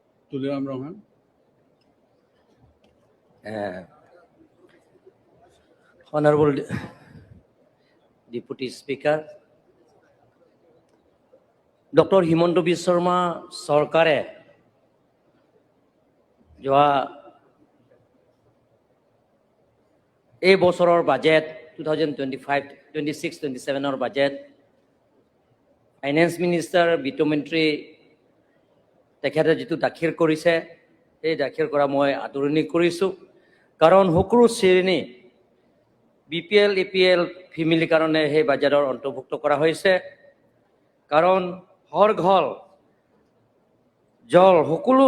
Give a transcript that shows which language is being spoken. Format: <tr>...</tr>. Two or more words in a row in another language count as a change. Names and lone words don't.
<en>Tuliram Rohan. Honorable Deputy Speaker, Dr.</en> <as>Himanta Biswa Sarma Sarkare যোৱা এই বছৰৰ বাজেট 2025-26-27 বাজেট</as> <en>finance minister</en> <as>বিত্তমন্ত্ৰী তেখেতে যেটো দাখিল কৰিছে এই দাখিল কৰা মই আদৰণি কৰিছো কাৰণ সকলো শ্ৰেণী বিপিএল এপিএল ফেমিলি কাৰণে এই বাজেটৰ অন্তৰ্ভুক্ত কৰা হৈছে কাৰণ হৰ ঘৰ জল সকলো</as>